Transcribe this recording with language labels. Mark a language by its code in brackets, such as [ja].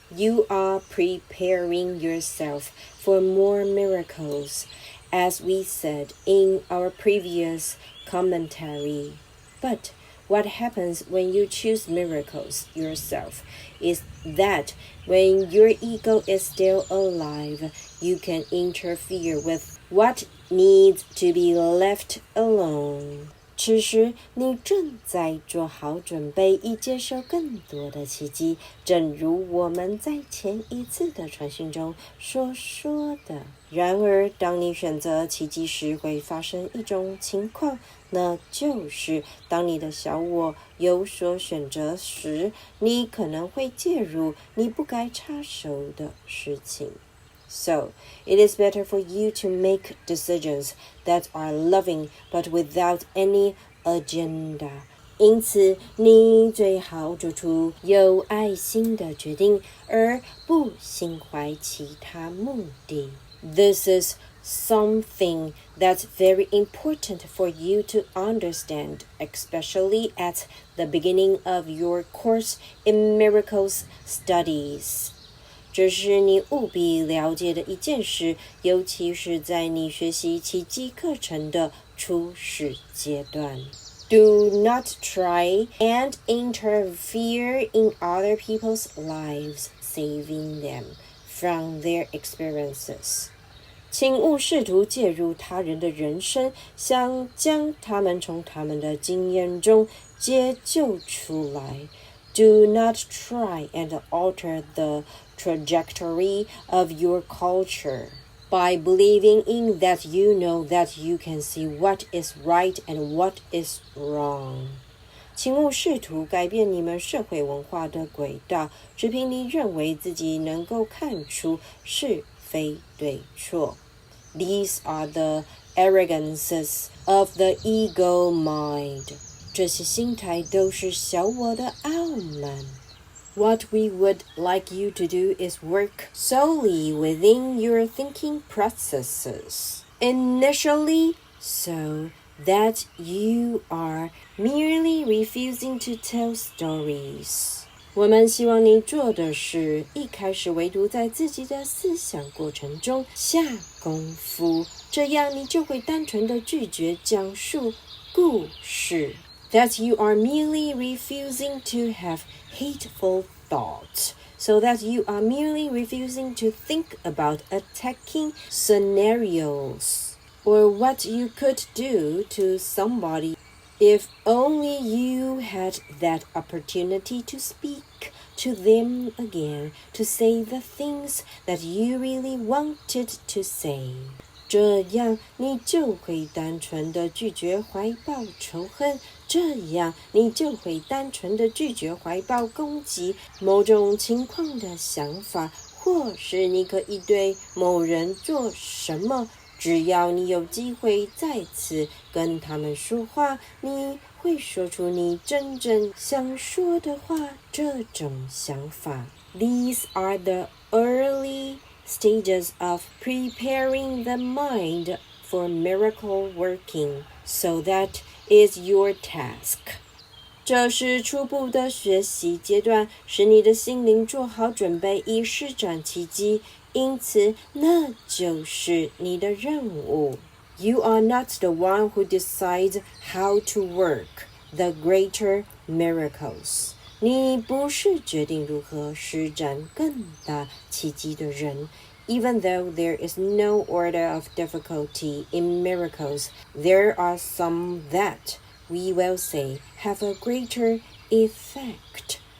[en] You are preparing yourself for more miracles, as we said in our previous commentary. But what happens when you choose miracles yourself is that when your ego is still alive, you can interfere with what needs to be left alone. [zh] 此时你正在做好准备以接受更多的奇迹，正如我们在前一次的传讯中所说的。然而当你选择奇迹时，会发生一种情况，那就是当你的小我有所选择时，你可能会介入你不该插手的事情。 [en] So, it is better for you to make decisions that are loving but without any agenda. [zh] 因此，你最好做出有爱心的决定，而不心怀其他目的。 [en] This is something that's very important for you to understand, especially at the beginning of your course in miracles studies. [zh] 这是你务必了解的一件事，尤其是在你学习奇迹课程的初始阶段。 [en] Do not try and interfere in other people's lives, saving them from their experiences. [zh] 请勿试图介入他人的人生，想将他们从他们的经验中解救出来。 [en] Do not try and alter the trajectory of your culture by believing in that you know that you can see what is right and what is wrong. [zh] 请勿试图改变你们社会文化的轨道，只凭你认为自己能够看出是非对错。 [en] These are the arrogances of the ego mind. [zh] 这些心态都是小我的傲慢。 [en] What we would like you to do is work solely within your thinking processes. Initially, so that you are merely refusing to tell stories. [zh] 我们希望你做的是，一开始唯独在自己的思想过程中下功夫，这样你就会单纯的拒绝讲述故事。 [en] That you are merely refusing to have hateful thoughts, so that you are merely refusing to think about attacking scenarios, or what you could do to somebody if only you had that opportunity to speak to them again, to say the things that you really wanted to say. [zh] 这样你就会单纯的拒绝怀抱仇恨，这样你就会单纯的拒绝怀抱攻击某种情况的想法，或是你可以对某人做什么，只要你有机会再次跟他们说话，你会说出你真正想说的话，这种想法。 [en] These are the early stages of preparing the mind for miracle working, so that is your task. [zh] 这是初步的学习阶段，使你的心灵做好准备以施展奇迹，因此那就是你的任务。 [en] You are not the one who decides how to work the greater miracles. [zh] 你不是决定如何施展更大奇迹的人。 [en] Even though there is no order of difficulty in miracles, there are some that we will say, have a greater effect.